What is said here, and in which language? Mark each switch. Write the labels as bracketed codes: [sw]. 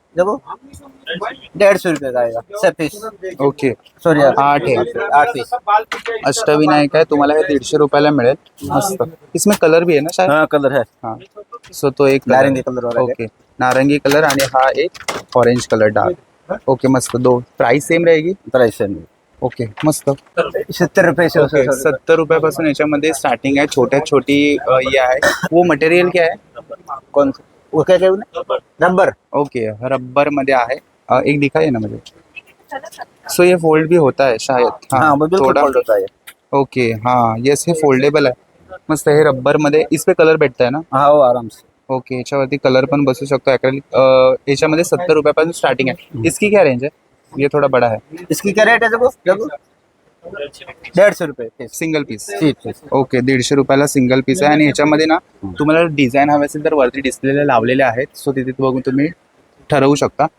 [hi] देखो 150 रुपये का आएगा सब पीस। [en] okay sorry [hi] 8 है 8 पीस। [mr] अष्टविनायक है, तुम्हाला हे 150 रुपयाला मिळेल। [hi] मस्त, इसमें कलर भी है ना शायद? हाँ कलर है, हाँ, सो तो एक नारंगी कलर वाला है। [mr] ओके, नारंगी कलर आणि हा एक ऑरेंज कलर डार्क। [hi] ओके मस्त, दो प्राइस सेम रहेगी? प्राइस है ओके मस्त। 70 रुपये से [mr] ओके 70 रुपयापासून याच्यामध्ये स्टार्टिंग आहे, छोट्यात छोटी ये आहे। [hi] वो मटेरियल क्या है? कौन सा वो क्या कहते हैं रबर। [mr] ओके रबर मध्ये आहे। [hi] एक दिखाइए ना मुझे। सो ये फोल्ड भी होता है शायद? हाँ वो बिल्कुल थोड़ा फोल्ड होता है। [mr] ओके हाँ, यस हे फोल्डेबल आहे। [hi] मस्त, [mr] हे रबर मध्ये [hi] इस पे कलर भेटता है ना? हाँ वो आराम से। [mr] ओके, याच्यावरती कलर पण बसू शकतो ॲक्रेलिक। याच्यामध्ये 70 रुपयापासून स्टार्टिंग आहे। [hi] इसकी क्या रेंज है? ये थोड़ा बड़ा है। इसकी क्या रेट है देखो देखो 150 रुपये piece. Single piece? Piece. [mr] Okay 150 रुपयाला सिंगल पीस आहे। आणि ह्याच्यामध्ये ना तुम्हाला डिझाईन हवे असेल तर वरती डिस्प्लेला लावलेले आहेत, सो तिथे बघून तुम्ही ठरवू शकता।